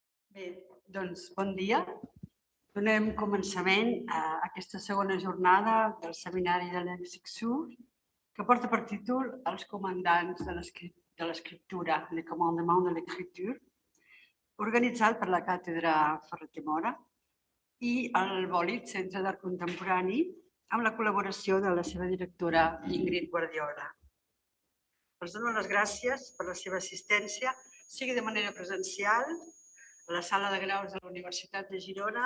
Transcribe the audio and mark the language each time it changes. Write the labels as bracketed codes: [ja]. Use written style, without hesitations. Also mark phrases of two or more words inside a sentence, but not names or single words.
[ca] Bé, doncs bon dia. Donem començament a aquesta segona jornada del seminari de l'ENSICSU, que porta per títol Els comandants de l'escriptura, [fr] Le commandement de l'écriture, [ca] organitzat per la Càtedra Ferrer Mora i el Bòlit Centre d'Art Contemporani, amb la col·laboració de la seva directora Ingrid Guardiola. Els dono les gràcies per la seva assistència, sigui de manera presencial, a la sala de graus de la Universitat de Girona.